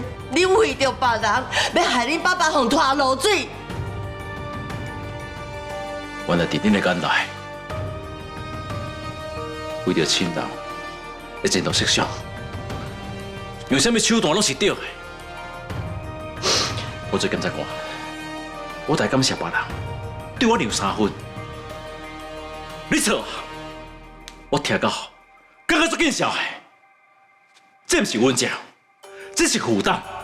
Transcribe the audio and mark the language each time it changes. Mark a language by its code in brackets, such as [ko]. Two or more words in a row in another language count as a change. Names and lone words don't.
[nan] 你為着別人，要害恁爸爸互拖落水。原來佇恁的眼內，為着親人，會前途設想，用啥物手段攏是對的。我做檢察官，我才感謝別人對我留3分。你錯，我聽到，感覺足見笑的。這不是冤情，這是負擔。